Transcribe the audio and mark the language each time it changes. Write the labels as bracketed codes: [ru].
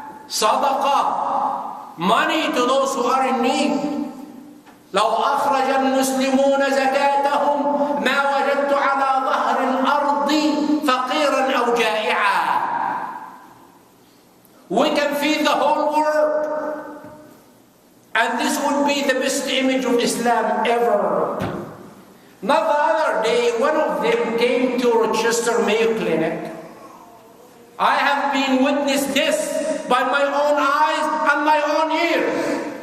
[en] Zakah, sadaqah, money to those who are in need. [ar] لو أخرج المسلمون زكاتهم ما وجدت على ظهر الأرض فقيرا أو جائعا. [en] We can feed the whole world, and this would be the best image of Islam ever. Not the other day, one of them came to Rochester Mayo Clinic. I have been witness this by my own eyes and my own ears.